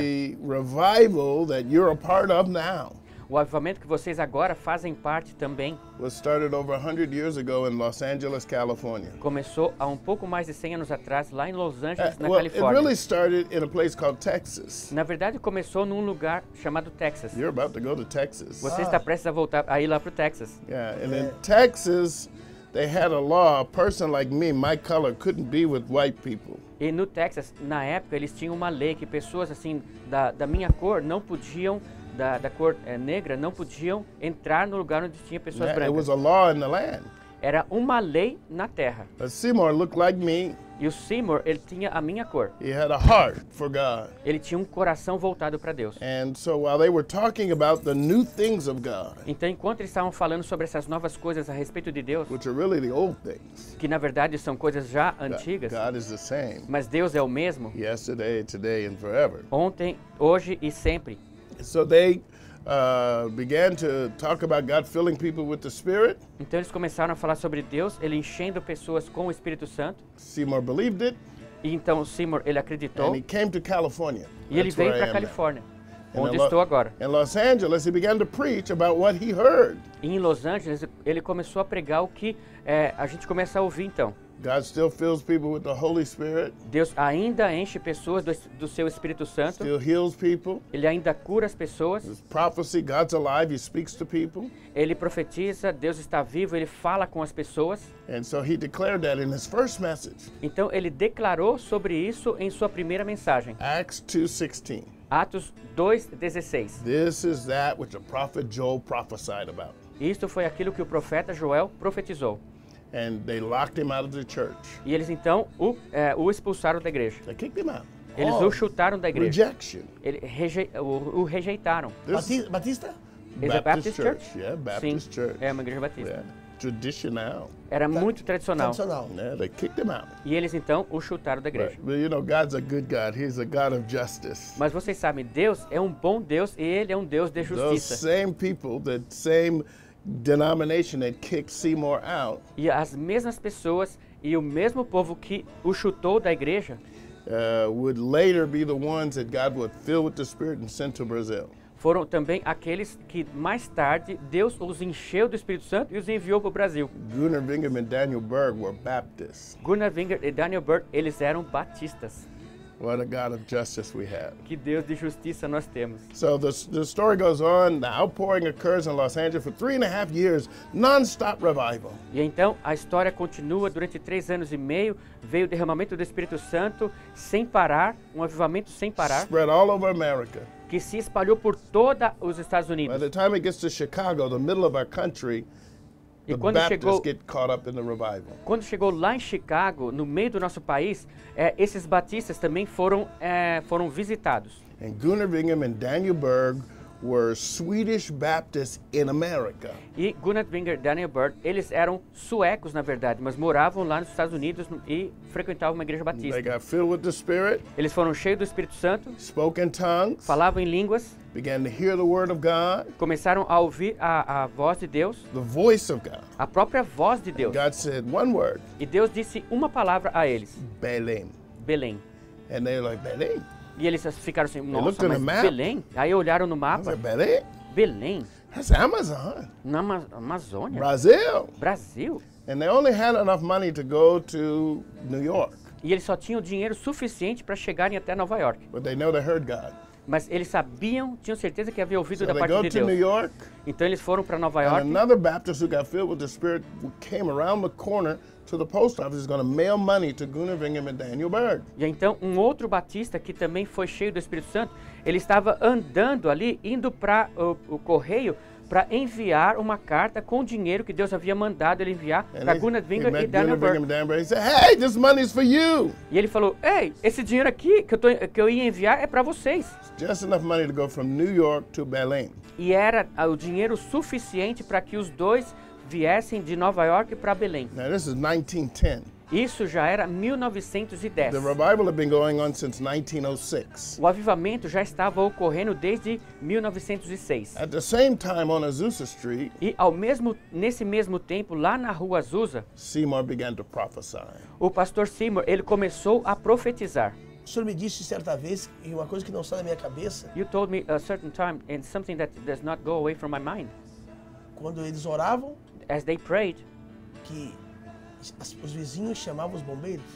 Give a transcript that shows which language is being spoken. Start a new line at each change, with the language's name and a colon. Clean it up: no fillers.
English: the revival that you're a part of now
Portuguese: o avivamento que vocês agora fazem parte também
English: was started over 100 years ago in Los Angeles, California.
Portuguese: começou há um pouco mais de 100 anos atrás, lá em Los Angeles, na
English: Well, it
Portuguese: Califórnia.
English: really started in a place called Texas.
Portuguese: Na verdade, começou num lugar chamado Texas.
English: You're about to go to Texas.
Portuguese: Você está prestes a voltar a ir lá para o Texas.
English: Yeah, and in Texas, they had a law, a person like me, my color, couldn't be with white people.
Portuguese: E no Texas, na época, eles tinham uma lei que pessoas assim da minha cor não podiam, da cor negra, não podiam entrar no lugar onde tinha pessoas
English: It
Portuguese: brancas.
English: was a law in the land.
Portuguese: Era uma lei na terra.
English: But Seymour looked like me.
Portuguese: E o Seymour, ele tinha a minha cor.
English: He had a heart for God.
Portuguese: Ele tinha um coração voltado para Deus.
English: And so while they were talking about the new things of God,
Portuguese: Então, enquanto eles estavam falando sobre essas novas coisas a respeito de Deus,
English: which are really the old things,
Portuguese: que na verdade são coisas já antigas,
English: God is the same
Portuguese: mas Deus é o mesmo,
English: yesterday, today, and forever.
Portuguese: ontem, hoje e sempre.
English: So they began to talk about God filling people with the Spirit.
Portuguese: Então eles começaram a falar sobre Deus, ele enchendo pessoas com o Espírito Santo.
English: Seymour believed it,
Portuguese: E então o Seymour, ele acreditou
English: and he came to California.
Portuguese: e ele
English: That's
Portuguese: veio
English: where I
Portuguese: para a
English: am now.
Portuguese: Califórnia,
English: And
Portuguese: onde
English: in Lo-
Portuguese: estou agora.
English: In Los Angeles, he began to preach about what he heard.
Portuguese: E em Los Angeles, ele começou a pregar o que a gente começa a ouvir então.
English: God still fills people with the Holy Spirit,
Portuguese: Deus ainda enche pessoas do seu Espírito Santo,
English: still heals people.
Portuguese: ele ainda cura as pessoas,
English: There's prophecy, God's alive, he speaks to people.
Portuguese: ele profetiza, Deus está vivo, ele fala com as pessoas.
English: And so he declared that in his first message,
Portuguese: Então ele declarou sobre isso em sua primeira mensagem,
English: Acts 2:16.
Portuguese: Atos 2:16.
English: This is that which the prophet Joel prophesied about.
Portuguese: Isto foi aquilo que o profeta Joel profetizou.
English: And they locked him out of the church.
Portuguese: E eles então o expulsaram da igreja.
English: They kicked him out.
Portuguese: Eles o chutaram da igreja.
English: Rejection.
Portuguese: O rejeitaram. Batista?
English: Is a Baptist Church? Yeah, Baptist
Portuguese: Sim,
English: Church.
Portuguese: é uma igreja batista.
English: Yeah. Traditional.
Portuguese: Era muito tradicional.
English: Yeah, they kicked him out.
Portuguese: E eles então o chutaram da igreja.
English: But you know, God's a good God. He's a God of justice.
Portuguese: Mas vocês sabem, Deus é um bom Deus e Ele é um Deus de
English: Those
Portuguese: justiça.
English: same people, that same denomination that kicked Seymour out,
Portuguese: E as mesmas pessoas e o mesmo povo que o chutou da igreja
English: would later be the ones that God would fill with the Spirit and send to Brazil.
Portuguese: foram também aqueles que mais tarde Deus os encheu do Espírito Santo e os enviou para o Brasil.
English: Gunnar Vingham and Daniel Berg were Baptists.
Portuguese: Gunnar Winger e Daniel Berg, eles eram batistas.
English: What a God of justice we have.
Portuguese: Que Deus de justiça nós temos.
English: So the story goes on. The outpouring occurs in Los Angeles for 3.5 years, non-stop revival.
Portuguese: E então a história continua durante 3 anos e meio. Veio o derramamento do Espírito Santo sem parar, um avivamento sem parar,
English: Spread all over America.
Portuguese: que se espalhou por todos os Estados
English: By
Portuguese: Unidos.
English: the time it gets to Chicago, the middle of our country,
Portuguese: E
English: the
Portuguese: quando
English: Baptists
Portuguese: chegou,
English: get caught up in the revival.
Portuguese: quando chegou lá em Chicago, no meio do nosso país, esses batistas também foram visitados.
English: And Gunnar Vingham and Daniel Berg were Swedish Baptists in America.
Portuguese: E Gunnar Winger e Daniel Berg, eles eram suecos, na verdade, mas moravam lá nos Estados Unidos e frequentavam uma igreja
English: They
Portuguese: batista.
English: got filled with the Spirit,
Portuguese: Eles foram cheios do Espírito Santo,
English: spoke in tongues,
Portuguese: falavam em línguas,
English: began to hear the word of God,
Portuguese: começaram a ouvir a voz de Deus,
English: the voice of God.
Portuguese: a própria voz de Deus.
English: God said one word,
Portuguese: E Deus disse uma palavra a eles,
English: Belém.
Portuguese: Belém.
English: And they're like, Belém?
Portuguese: E eles ficaram assim,
English: looked
Portuguese: nossa,
English: in the
Portuguese: mas
English: map.
Portuguese: Belém? Aí olharam no
English: I was
Portuguese: mapa,
English: like, Belém?
Portuguese: Belém,
English: That's Amazon.
Portuguese: na Amazônia,
English: Brazil.
Portuguese: Brasil.
English: And they only had enough money to go to New York.
Portuguese: E eles só tinham dinheiro suficiente para chegarem até Nova York.
English: But they know they heard God.
Portuguese: Mas eles sabiam, tinham certeza que havia ouvido
English: So
Portuguese: da
English: they
Portuguese: parte
English: go
Portuguese: de
English: to New
Portuguese: Deus.
English: York,
Portuguese: Então eles foram para Nova
English: and
Portuguese: York.
English: another Baptist who got filled with the Spirit came around the corner to the post office, is going to mail money to Gunnar Vingham and Daniel Berg.
Portuguese: E então um outro batista que também foi cheio do Espírito Santo, ele estava andando ali, indo para o correio para enviar uma carta com o dinheiro que Deus havia mandado ele enviar para Gunnar
English: he
Portuguese: Winger e
English: met
Portuguese: Daniel
English: Gunnar Vingham and Daniel Berg. He said, hey, this money's for you.
Portuguese: E ele falou, ei, esse dinheiro aqui que eu ia enviar é para vocês.
English: Just enough money to go from New York to Belém.
Portuguese: E era o dinheiro suficiente para que os dois viessem de Nova York para Belém.
English: Now, this is 1910.
Portuguese: Isso já era 1910.
English: The revival had been going on since 1906.
Portuguese: O avivamento já estava ocorrendo desde 1906.
English: At the same time, on Azusa Street,
Portuguese: E nesse mesmo tempo, lá na rua Azusa,
English: Seymour began to prophesy.
Portuguese: o pastor Seymour, ele começou a profetizar. O senhor me disse certa vez, e uma coisa que não sai da minha cabeça,
English: You told me a certain time, and something that does not go away from my mind.
Portuguese: quando eles oravam,
English: As they prayed,
Portuguese: que os vizinhos chamavam os bombeiros.